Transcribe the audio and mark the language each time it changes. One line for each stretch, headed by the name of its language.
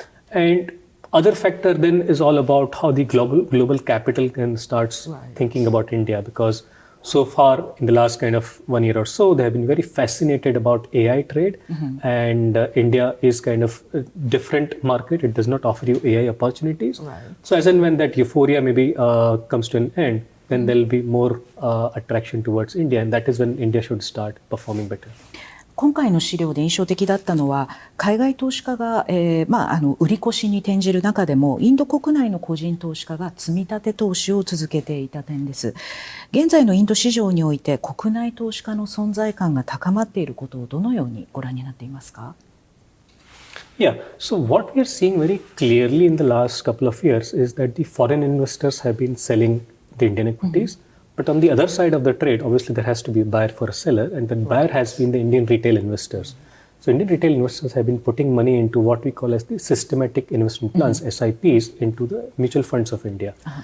English: And other factor then is all about how the global capital can starts thinking about India, because so far in the last kind of 1 year or so, they have been very fascinated about AI trade, and India is kind of a different market. It does not offer you AI opportunities. So as and when that euphoria maybe comes to an end, then there will be more attraction towards India, and that is when India should start performing better.
Japanese: 今回の資料で印象的だったのは海外投資家が、売り越しに転じる中でもインド国内の個人投資家が積み立て投資を続けていた点です。現在のインド市場において国内投資家の存在感が高まっていることをどのようにご覧になっていますか？
English: Yeah, so what we are seeing very clearly in the last couple of years is that the foreign investors have been selling the Indian equities. But on the other side of the trade, obviously there has to be a buyer for a seller, and the buyer has been the Indian retail investors. So Indian retail investors have been putting money into what we call as the systematic investment plans, SIPs, into the mutual funds of India.